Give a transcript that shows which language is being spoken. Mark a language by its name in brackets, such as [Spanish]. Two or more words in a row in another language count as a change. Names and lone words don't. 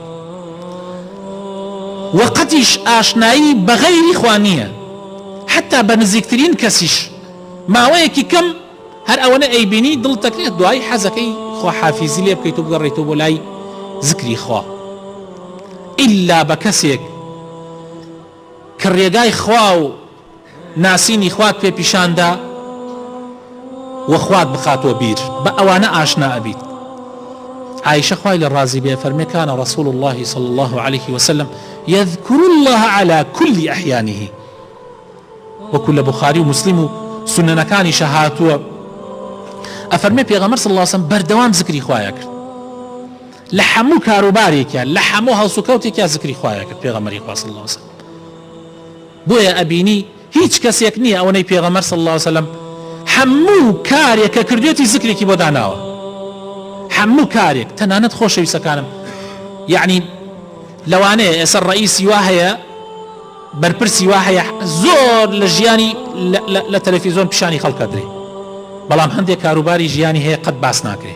[Central Kurdish] وەقەتیش ئاشنایی بە غەیری خوا نییە، حتا بە نزیکترین کەسیش ماوەیەکی کەم هەر ئەوەنە ئەیبینی دڵ تەکرێت دوای حەزەکەی خواحافیزی لێ بکەیت و بگەڕێیتەوە بۆ لای زکری خوا. ئیلا بە کەسێک کە ڕێگای خوا و ناسینی خوات پێ پیشاندا و خوات بخاتۆ بیر، بە ئەوانە ئاشنا ئەبیت. [Arabic] عائشة [Central Kurdish] خوای لە ڕازی بێ فەرمێ [Arabic] کانە رسول الله صلى الله عليه وسلم يذكر الله على كل أحيانه. [Central Kurdish] وكل بخاري ومسلم و سننەکانی شەهاتووە ئەفەرمێ پێغەمبەر [Arabic] صلى الله عليه وسلم [Central Kurdish] بەردەوام زکری خوایە کرد، لە هەموو کاروبارێکە، لە هەموو هەڵسوکەوتێکە زکری خوایە کرد پێغەمبەری خوا [Arabic] صلى الله عليه وسلم. [Central Kurdish] بۆیە ئەبینی هیچ کەسێک نییە ئەوەی پێغەمبەر [Arabic] صلى الله عليه وسلم [Central Kurdish] هەموو کارێکە کردوێتی زکرێکی بۆ داناوە، هەموو کارێک. تەنانەت خۆشەویستەکانم یعنی لەوانەیە ئێستا ڕئیسی وا هەیە، بەرپرسی وا هەیە زۆر لە ژیانی لە تەلەڤیزۆن پیشانی خەڵکە درێ، بەڵام هەندێک کاروباری ژیانی هەیە قەت باس ناکرێ.